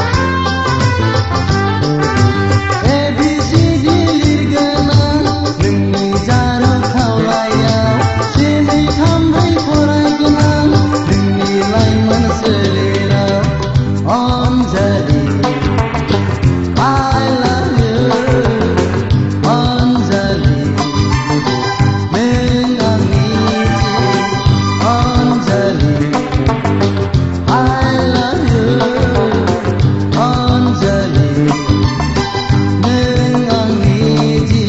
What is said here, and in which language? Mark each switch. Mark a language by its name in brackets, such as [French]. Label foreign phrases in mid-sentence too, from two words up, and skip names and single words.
[Bodo] ABCD लिरगोना नोंनि जारौ खावलायाव से नै थाम ब्रै फरायगोना नोंनि लाइमोन सोलेराव अनजालि [English] I love you Anjali, [Bodo] neng angin [English] Anjali, I love you Anjali, [Bodo] neng angin